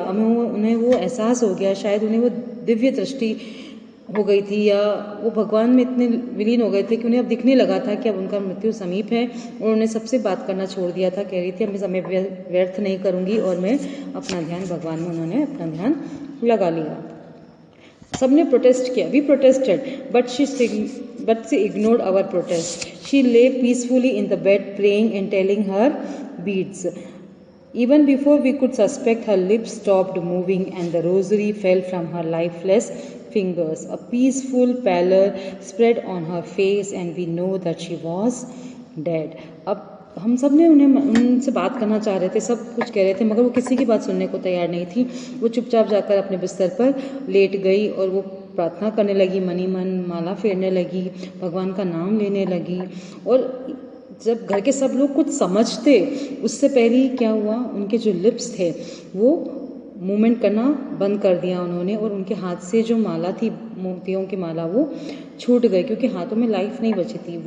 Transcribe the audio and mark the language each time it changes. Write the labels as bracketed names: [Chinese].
[Hindi] उन्हें वो एहसास हो गया, शायद उन्हें वो दिव्य दृष्टि हो गई थी, या वो भगवान में इतने विलीन हो गए थे कि उन्हें अब दिखने लगा था कि अब उनका मृत्यु समीप है। और उन्होंने सबसे बात करना छोड़ दिया था, कह रही थी अब मैं समय व्यर्थ नहीं करूँगी और मैं अपना ध्यान भगवान में, उन्होंने अपना ध्यान लगा लिया। सबने प्रोटेस्ट किया, [English] We protested, but she ignored our protest. She lay peacefully in the bed praying and telling her beads. Even before we could suspect, her lips stopped moving and the rosary fell from her lifeless fingers. A peaceful pallor spread on her face and we know that she was dead. [Hindi] अब हम सब ने उनसे बात करना चाह रहे थे, सब कुछ कह रहे थे, मगर वो किसी की बात सुनने को तैयार नहीं थी। वो चुपचाप जाकर अपने बिस्तर पर लेट गई और वो प्रार्थना करने लगी, मनी मन माला फेरने लगी, भगवान का नाम लेने लगी। और जब घर के सब लोग कुछ समझते, उससे पहले ही क्या हुआ, उनके जो लिप्स थे वो मूवमेंट करना बंद कर दिया उन्होंने, और उनके हाथ से जो माला थी, मोतियों की माला, वो छूट गई क्योंकि हाथों में लाइफ नहीं बची थी।